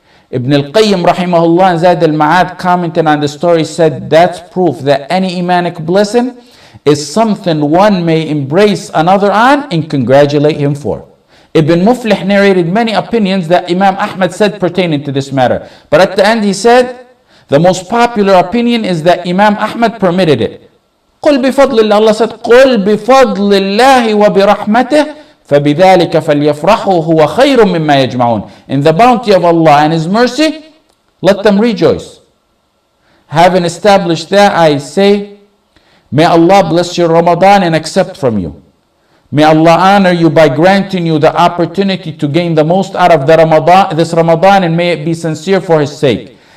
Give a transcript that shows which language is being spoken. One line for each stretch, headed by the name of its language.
English: Ibn al-Qayyim rahimahullah and Zad al-Ma'ad commenting on the story said, that's proof that any Imanic blessing is something one may embrace another on and congratulate him for. Ibn Muflih narrated many opinions that Imam Ahmad said pertaining to this matter. But at the end he said, the most popular opinion is that Imam Ahmad permitted it.
Arabic: قُلْ بِفَضْلِ اللَّهِ,
English: Allah said,
Arabic: قُلْ بِفَضْلِ اللَّهِ وَبِرَحْمَتِهِ فَبِذَلِكَ فَلْيَفْرَحُوا هُوَ خَيْرٌ مِمَّا يَجْمَعُونَ.
English: In the bounty of Allah and His mercy, let them rejoice. Having established that, I say, may Allah bless your Ramadan and accept from you. May Allah honor you by granting you the opportunity to gain the most out of this Ramadan, and may it be sincere for His sake.